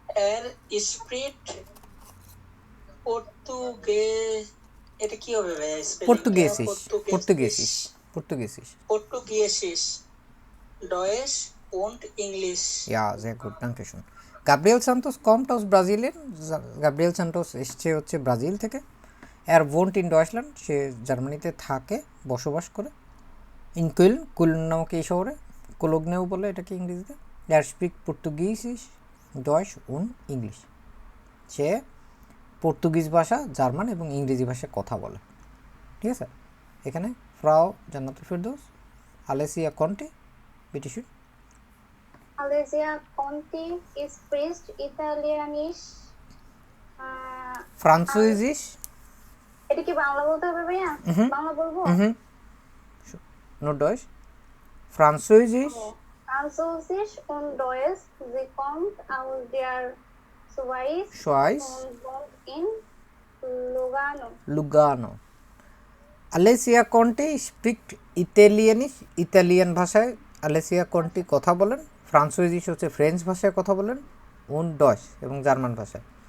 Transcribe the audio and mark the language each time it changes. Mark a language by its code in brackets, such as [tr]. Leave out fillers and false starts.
[de] Er spricht Portugiesisch. [bn] এটা কি হবে ভাই? [de] Portugiesisch. Portugiesisch. Portugiesisch. Portugiesisch. Deutsch und Englisch. Ja, sehr gut, danke schön. Gabriel Santos kommt aus Brasilien. [bn] Gabriel Santos এসেছে হচ্ছে Brazil থেকে। [de] Er wohnt in Deutschland, [bn] সে জার্মানিতে থাকে, বসবাস করে। In Köln, Köln নামক এই শহরে, কোলোগনেও বলে এটাকে ইংরেজিতে। [de] Er spricht Portugiesisch, Deutsch und English. [bn] সে পর্তুগিজ ভাষা, জার্মান এবং ইংরেজি ভাষায় কথা বলে। ঠিক আছে, এখানে ফ্রাউ Jannatul Ferdous, আলেসিয়া কন্টি, [de] bitte schön. Alessia Conti spricht Italienisch. Französisch. [bn] এটা কি বাংলা বলতে হবে ভাইয়া? বাংলা বলবো? [de] Nur Deutsch. Französisch. Französisch und Deutsch. Sie kommt aus der Schweiz und wohnt in Lugano. Lugano. [bn] Alessia Conti [de] spricht Italienisch, [bn] Italian ভাষায় আলেসিয়া কন্টি কথা বলেন। ফ্রান্সোইজিস হচ্ছে ফ্রেঞ্চ ভাষায় কথা বলেন। [de] und Deutsch [bn] এবং জার্মান ভাষায়।